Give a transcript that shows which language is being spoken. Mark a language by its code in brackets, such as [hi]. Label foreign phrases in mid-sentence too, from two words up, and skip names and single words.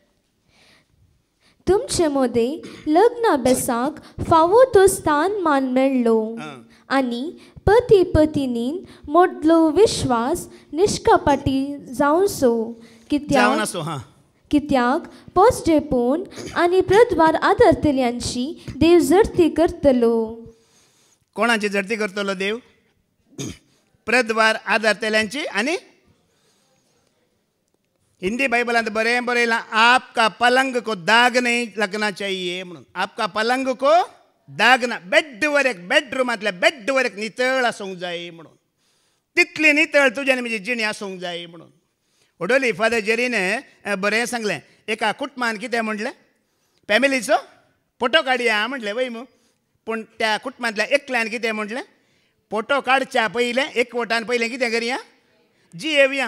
[kok] तुमचे मदें लग्न अभ्यासाक फावो तो स्थान मान मेळ्ळो आनी पती पत्नीन मोडलो विश्वास निश्कपाटी जावचो कित्याक पोसजेपूण आनी प्रद्वार आदारतल्यांची देव जडती करतलो कोणाची जडती करतलो देव प्रद्वार आदारतल्यांची आनी हिंदी बाइबलांत बरें बरयलां [hi] आपका पलंग को दाग नहीं लगना चाहिए [kok] म्हणून. [hi] आपका पलंग को दाग ना. [kok] बेडवर एक बेडरूमांतल्या बेडवर एक नितळ आसूंक जाय म्हणून. तितली नितळ तुज्यान म्हजी जिणी आसूंक जाय म्हणून. ओडोली फादर जेरीन बरें सांगलें. एका कुटुंबान कितें म्हटलें, फॅमिलीचो फोटो काडया म्हटलें वय मू. पूण त्या कुटुंबांतल्या एकल्यान कितें म्हटलें, फोटो काडच्या पयलें एकवटान पयलें कितें करया, जियेवया.